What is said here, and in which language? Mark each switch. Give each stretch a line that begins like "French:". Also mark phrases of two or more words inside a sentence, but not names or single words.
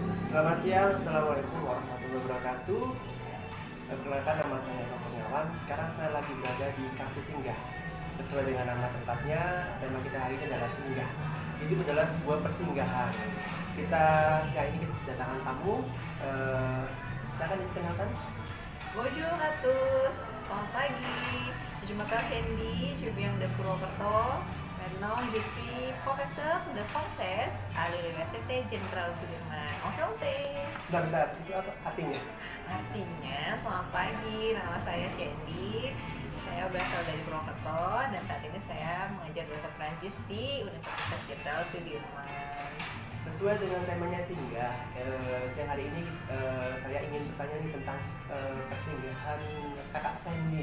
Indonesian: Selamat siang,
Arabic: السلام عليكم ورحمة الله وبركاته.
Indonesian: Perkenalkan, nama saya Tom Kurniawan. Sekarang saya lagi berada di Cafe Singgah. Sesuai dengan nama tempatnya, tema kita hari ini adalah singgah. Jadi adalah sebuah persinggahan. Kita siang ini kedatangan tamu. Silakan dikenalkan.
French: Bonjour à tous,
Indonesian: selamat pagi.
French: Je m'appelle Candy, je viens de Purwokerto. Maintenant, je suis professeur de français à l'Université Jenderal Sudirman. Enchanté.
Indonesian: Bentar, itu apa artinya? Artinya, selamat pagi, nama saya Candy. Saya berasal dari Purwokerto dan saat ini saya mengajar bahasa Prancis di Universitas Jenderal Sudirman. Sesuai dengan temanya singgah, siang hari ini saya ingin bertanya nih tentang persinggahan kakak Sandy.